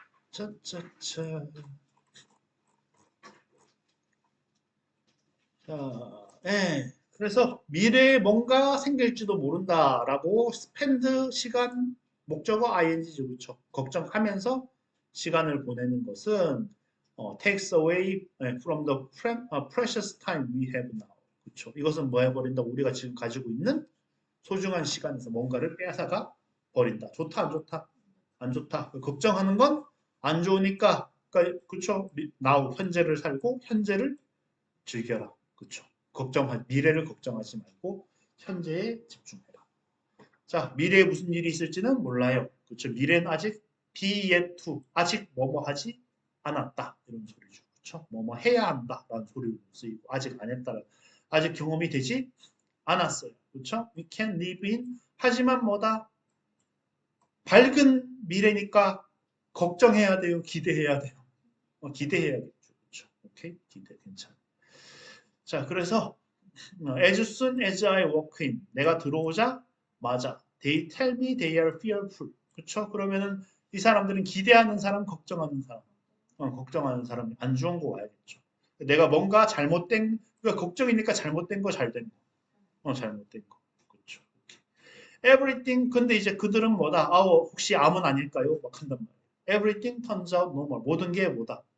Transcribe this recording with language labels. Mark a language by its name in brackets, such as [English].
[Korean] 차차차. 자, 예. 그래서 미래에 뭔가 생길지도 모른다라고 스펜드 시간 목적어 ing죠, 그렇죠? 걱정하면서 시간을 보내는 것은 [English] takes away from the precious time we have now. [Korean] 그렇죠? 이것은 뭐 해버린다? 우리가 지금 가지고 있는 소중한 시간에서 뭔가를 빼앗아가 버린다. 좋다, 안 좋다? 안 좋다. 걱정하는 건 안 좋으니까, 그러니까 그렇죠? now 현재를 살고 현재를 즐겨라. 그렇죠? 미래를 걱정하지 말고 현재에 집중해라. 자, 미래에 무슨 일이 있을지는 몰라요. 그렇죠? 미래는 아직 be yet to, 아직 뭐뭐 하지 않았다. 이런 소리죠. 그렇죠? 뭐뭐 해야 한다라는 소리로 쓰이고 아직 안 했다. 아직 경험이 되지 않았어요. 그렇죠? [English] We can live in [Korean] 하지만 뭐다? 밝은 미래니까 걱정해야 돼요. 기대해야 돼요. 기대해야겠죠. 그렇죠? 오케이? 기대 괜찮아. [English] 자, 그래서 as soon as I walk in, [Korean] 내가 들어오자 맞아. [English] They tell me they are fearful. [Korean] 그렇죠? 그러면은 이 사람들은 기대하는 사람, 걱정하는 사람, 걱정하는 사람이 안 좋은 거 와야겠죠. 내가 뭔가 잘못된, 그러니까 걱정이니까 잘못된 거, 잘된 거, 잘못된 거. 그렇죠. Everything, 근데 이제 그들은 뭐다? 혹시 암은 아닐까요? 막 한단 말이에요. [English] Everything turns out normal. [Korean] 모든 게 뭐다?